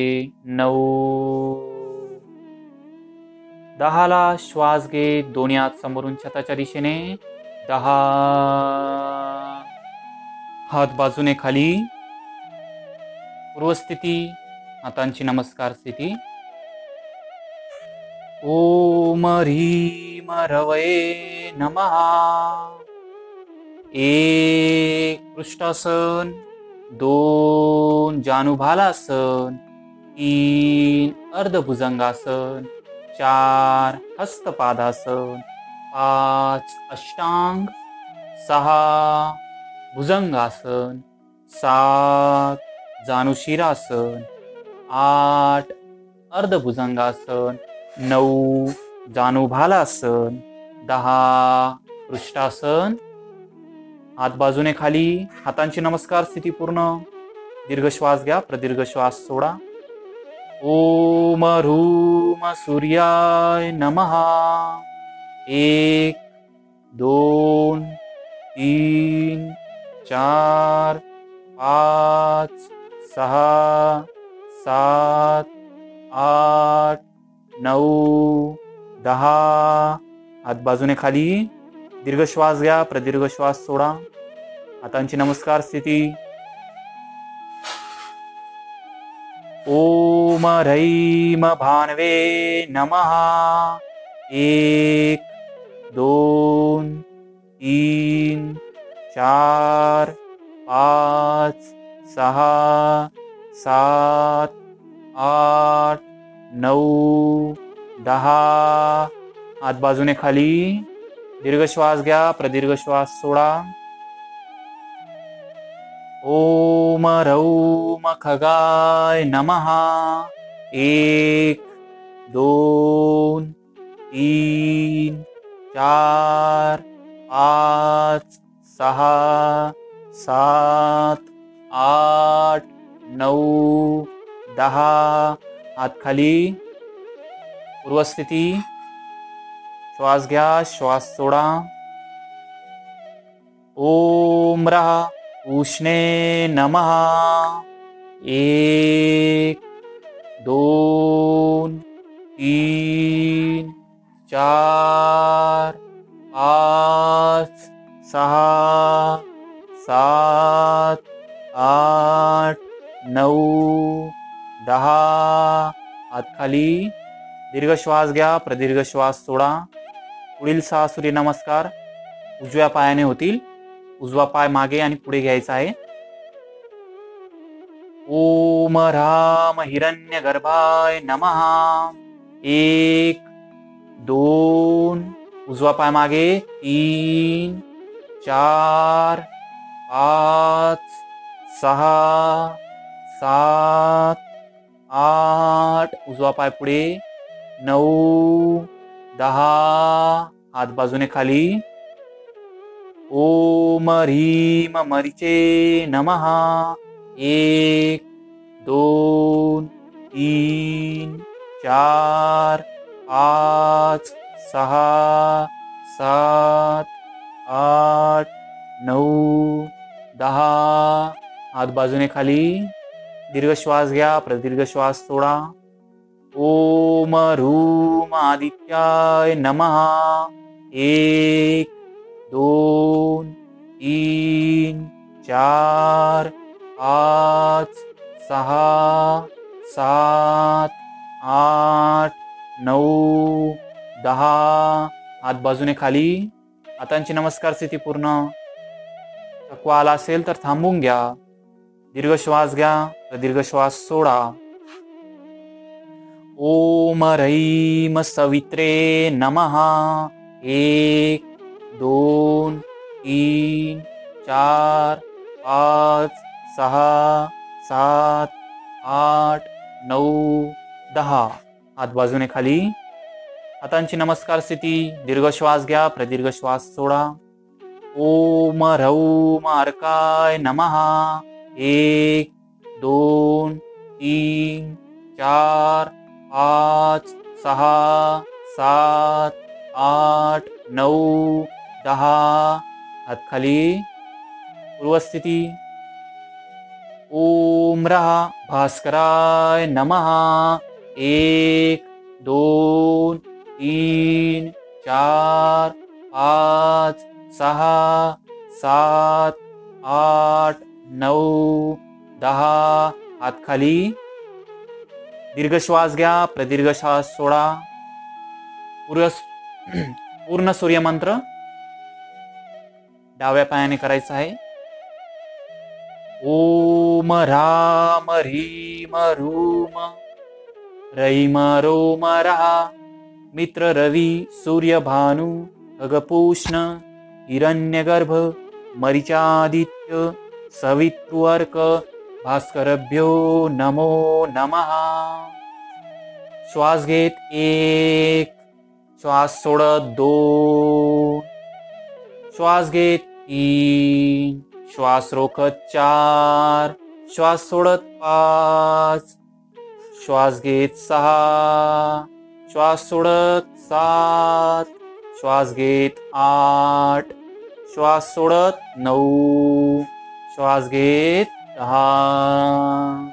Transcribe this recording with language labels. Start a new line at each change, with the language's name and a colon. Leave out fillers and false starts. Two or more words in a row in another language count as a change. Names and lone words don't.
Marathi: 9. 10 ला श्वास घेत दोन्ही हात समोरून छताच्या दिशेने. 10. हात बाजूने खाली. पूर्वस्थिती, हातांची नमस्कार स्थिती.
Sanskrit: ओम ह्रीम रवये नमः.
Marathi: 1 पृष्ठासन. 2 जानुभालासन. 3 अर्धभुजंगासन. 4 हस्तपादासन. 5 अष्टांग. 6 भुजंगासन. 7 जानुशिरासन. 8 अर्धभुजंगासन. 9 जानुभालासन. 10 पृष्ठासन. हात बाजूने खाली, हातांची नमस्कार स्थिती पूर्ण. दीर्घ श्वास घ्या, प्रदीर्घ श्वास सोडा.
Sanskrit: ओम ह्रूम सूर्याय नमः.
Marathi: 1 2 3 4 5 6 7 8 9 10. हात बाजूने खाली. दीर्घ श्वास घ्या, प्रदीर्घ श्वास सोडा. हातांची नमस्कार स्थिती.
Sanskrit: ओम ह्रैम भानवे नमः.
Marathi: 1 2 3 4 5 6 7 8 9 10. हात बाजूने खाली. दीर्घ श्वास घ्या, प्रदीर्घ श्वास सोडा.
Sanskrit: ओम ह्रौम खगाय नमः.
Marathi: 1 2 3 4 5 6 7 8 9 10. हात खाली. पूर्वस्थिती. श्वास घ्या, श्वास सोडा.
Sanskrit: ओम रहा उष्णे नमः.
Marathi: 1 2 3 4 5 6 7 8 9 10. हात खाली. दीर्घ श्वास घ्या, प्रदीर्घ श्वास सोडा. पुढील 6 सूर्यनमस्कार उजव्या पायाने होतील. उजवा पाय मागे आणि पुढे घ्यायचा आहे.
Sanskrit: ओम राम हिरण्यगर्भाय नमः.
Marathi: 1 2. उजवा पाय मागे. 3 4 5 6 7 8. उजवा पाय पुढे. 9 10. हात बाजूने खाली.
Sanskrit: ओम ह्रीम मरीचे नमः.
Marathi: 1 2 3 4 5 6 7 8 9 10. हात बाजूने खाली. दीर्घ श्वास घ्या, प्रदीर्घ श्वास सोडा.
Sanskrit: ओम ह्रूम आदित्याय नमः.
Marathi: 1 2 3 4 5 6 7 8 9 10. हात बाजूने खाली. हातांची नमस्कार स्थिती पूर्ण. थकवा आला असेल तर थांबून घ्या. दीर्घ श्वास घ्या, प्रदीर्घ श्वास सोडा.
Sanskrit: ओम ह्रैम सवित्रे नमः.
Marathi: 1 2 3 4 5 6 7 8 9 10. हात बाजूने खाली. हातांची नमस्कार स्थिती. दीर्घ श्वास घ्या, प्रदीर्घ श्वास सोडा.
Sanskrit: ओम ह्रौम अर्काय नमः.
Marathi: 1 2 3 4 5 6 7 8 9 10. हात खाली.
Sanskrit: पूर्वस्थिती. ओम रहा भास्कराय नमः.
Marathi: 1 2 3 4 5 6 7 8 9 10. हात खाली. दीर्घ श्वास घ्या, प्रदीर्घ श्वास सोडा. पूर्ण सूर्यमंत्र डाव्या पायाने करायचा आहे.
Sanskrit: ओम राम ह्रीम ह्रूम रैम रोम रहा. मित्र रवी सूर्य भानु खगपूष्ण हिरण्यगर्भ मरीचादित्य सवितृअर्क भास्करभ्यो नमो नमः.
Marathi: श्वास घेत 1 श्वास सोडत 2, श्वास घेत 3, श्वास रोखत 4, श्वास सोडत 5, श्वास घेत 6, श्वास सोडत 7, श्वास घेत 8, श्वास सोडत 9, श्वास घेत 10.